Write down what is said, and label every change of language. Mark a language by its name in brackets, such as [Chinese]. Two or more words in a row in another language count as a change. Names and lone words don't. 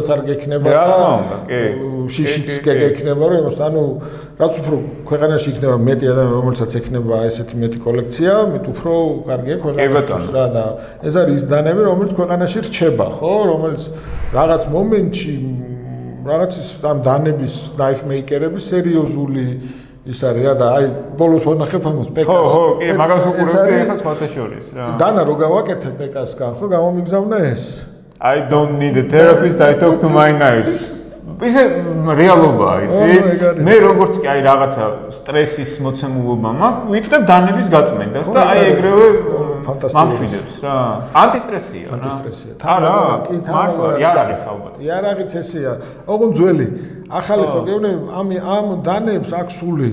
[Georgian] არ გექნება და შიშიც გექნება რომ იმას ანუ რაც უფრო ქვეყანაში იქნება მეტი ადამიანი რომელსაც ექნება ესეთი მეტი კოლექცია, მით უფრო კარგია ქვეყანაში რა და ეს არის ის დანები რომელიც ქვეყანაში რჩება, ხო, რომელიც რაღაც მომენტში რაღაც ამ დანების [English] knife maker- [Georgian] ების სერიოზული ის არის რა და აი ბოლოს ვანახებ ამას პეკას. ხო, კი, მაგას უყურებდი ახლა სხვათა შორის რა. დანა რო გავაკეთე პეკასგან, ხო, გამომიგზავნა ეს. [English] I don't need a therapist, I talk to my knives. [Georgian] ისე რეალობაა, იცი? მე როგორც კი აი რაღაცა სტრესის მოცემულობა მაქვს, ვიწყებ დანების გაწმენდას და აი ეგრევე მამშვიდებს რა. ანტისტრესია რა. ანტისტრესია. არა, მართლა, იარაღიც ალბათ. იარაღიც ესეა. ოღონდ ძველი ახალი ხო გეუბნები ამ დანებს აქვს სული.